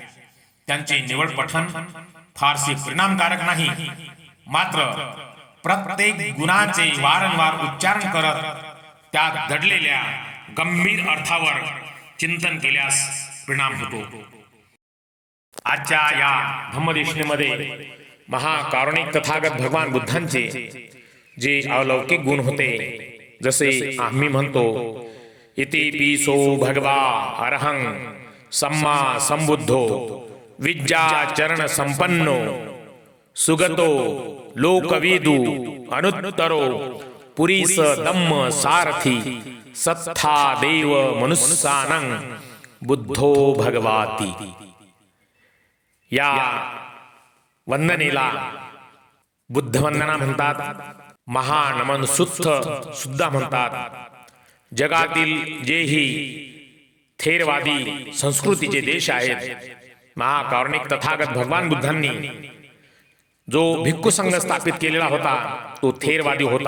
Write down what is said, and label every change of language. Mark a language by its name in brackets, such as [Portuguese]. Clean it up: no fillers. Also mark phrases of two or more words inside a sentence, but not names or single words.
[Marathi] त्यांचे निवड पठन फारसे परिणामकारक नाही, मात्र प्रत्येक गुणाचे वारंवार उच्चारण करत त्यात दडलेल्या गंभीर अर्थावर चिंतन केल्यास परिणाम होतो. आजच्या या धम्मदेशनेमध्ये महाकारुणिक तथागत भगवान बुद्धांचे जे अलौकिक गुण होते, जसे आम्ही म्हणतो [Pali] इति पिसो भगवा अरहं सम्मा संबुद्धो विद्याचरण संपन्नो सुगतो लोकवेदू अनुत्तरो पुरीस दम्म सारथी सत्था देव मनुस्सानं बुद्धो भगवाती. [Marathi] या वंदनेला बुद्ध वंदना म्हणतात. महानमन सुद्धा म्हणतात. जगातील जेही थेरवादी संस्कृतीचे देश आहेत, महाकारुणिक तथागत भगवान बुद्धांनी जो भिक्खू संघ स्थापित केलेला होता तो थेरवादी होता.